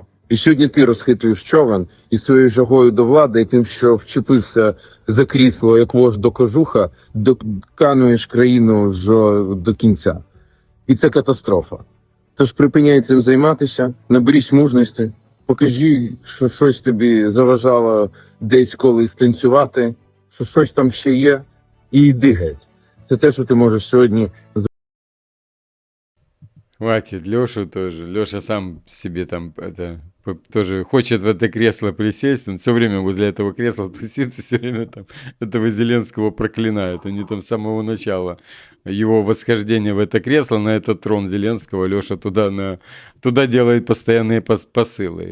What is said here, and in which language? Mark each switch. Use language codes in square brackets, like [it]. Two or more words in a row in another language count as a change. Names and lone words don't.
[uk] І сьогодні ти розхитуєш човен і своєю жагою до влади, і тим, що вчепився за крісло, як вождь до кожуха, докануєш країну до кінця. І це катастрофа. Тож припиняй цим займатися, наберись мужності, покажи, що щось тобі заважало десь колись танцювати, що щось там ще є, і йди геть. Це те, що ти можеш сьогодні. [ru] Хватит, Лешу тоже. Леша сам себе там тоже хочет в это кресло присесть. Он все время возле этого кресла тусит и все время там этого Зеленского проклинает. Они там с самого начала его восхождения в это кресло, на этот трон Зеленского, Леша туда делает постоянные посылы.